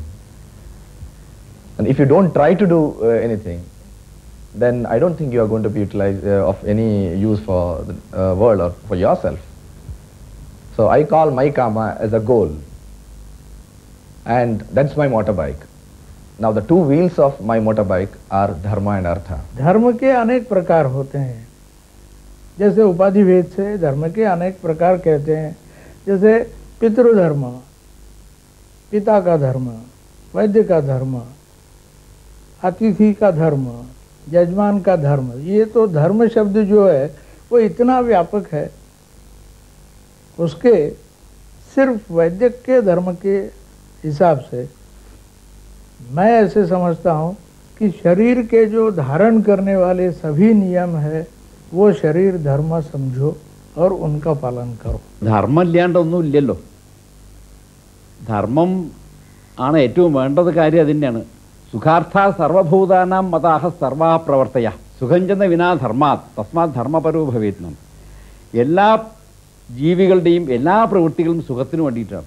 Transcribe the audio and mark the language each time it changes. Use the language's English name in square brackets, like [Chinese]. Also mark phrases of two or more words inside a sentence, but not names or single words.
[English] And if you don't try to do anything, then I don't think you are going to be utilized of any use for the world or for yourself. So I call my kama as a goal. And that's my motorbike. Now the two wheels of my motorbike are dharma and artha. [Hindi] धर्म के अनेक प्रकार होते हैं. जैसे उपाधि भेद से धर्म के अनेक प्रकार कहते हैं. जैसे पितृधर्म, पिता का धर्म, वैद्य का धर्म, अतिथि का धर्म, यजमान का धर्म. ये तो धर्म शब्द जो है वो इतना व्यापक है, उसके सिर्फ वैद्य के धर्म के हिसाब से मैं ऐसे समझता हूँ कि शरीर के जो धारण करने वाले सभी नियम है वो शरीर धर्म समझो और उनका पालन करो. [Malayalam] ധർമ്മം ഇല്ലാണ്ടൊന്നുമില്ലല്ലോ. ധർമ്മം ആണ് ഏറ്റവും വേണ്ടത്. കാര്യം അതിൻ്റെയാണ്. [Sanskrit] സുഖാർത്ഥ സർവഭൂതാനാം മതാഹ സർവാ പ്രവർത്തയ സുഖം ചെന്ന വിനാ ധർമാത് തസ്മാത് ധർമ്മപരോ ഭവേത്നം. [Malayalam] എല്ലാ ജീവികളുടെയും എല്ലാ പ്രവൃത്തികളും സുഖത്തിന് വേണ്ടിയിട്ടാണ്.